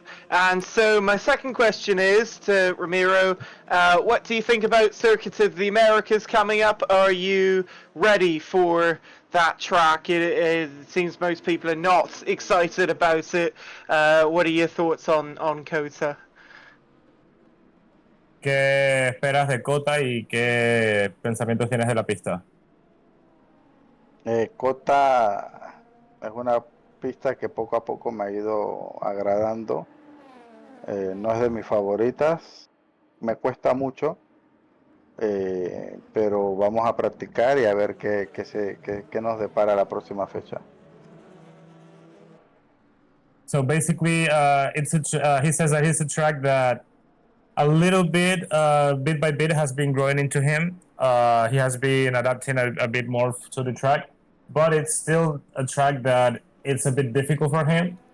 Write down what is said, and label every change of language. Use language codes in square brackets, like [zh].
[en] And so my second question is to Ramiro, what do you think about Circuit of the Americas coming up? Are you ready for that track? It seems most people are not excited about it. What are your thoughts on COTA? [es] ¿Qué esperas de COTA y qué pensamientos tienes de la pista? COTA es una pista que poco a poco me ha ido agradando. No es de mis favoritas, me cuesta mucho, pero vamos a practicar y a ver qué nos depara la próxima fecha. [en] So basically, he says that it's a track that a little bit, bit by bit, has been growing into him. He has been adapting a bit more to the track. but it's still a track that it's a bit difficult for him.